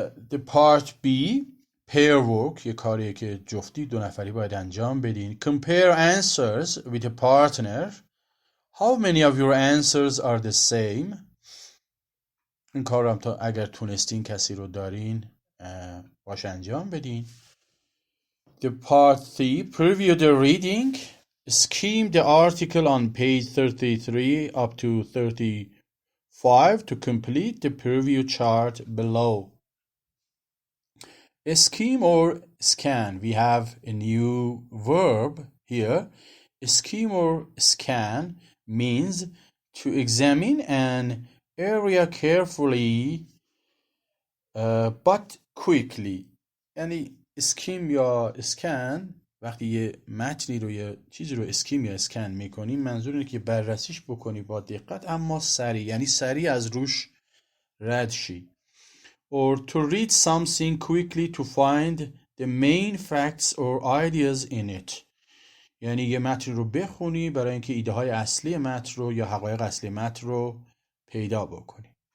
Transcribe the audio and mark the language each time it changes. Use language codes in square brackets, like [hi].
[fa] The part B, pair work، یه کاریه که جفتی دو نفری باید انجام بدین. [en] Compare answers with a partner. How many of your answers are the same? [fa] این کار رو هم تا اگر تونستین کسی رو دارین باش انجام بدین. [en] The part 3, preview the reading. Skim the article on page 33 up to 35 to complete the preview chart below. Skim or scan. We have a new verb here. Skim or scan means to examine an area carefully but quickly. [fa] یعنی اسکیم یا اسکن وقتی یه متنی رو یا چیزی رو اسکیم یا اسکن میکنیم منظور اینه که بررسیش بکنی با دقت اما سریع، یعنی سریع از روش رد شی. [en] Or to read something quickly to find the main facts or ideas in it. [fa] یعنی یه متن رو بخونی برای اینکه ایده های اصلی متن رو یا حقایق اصلی متن رو پیدا بکنی.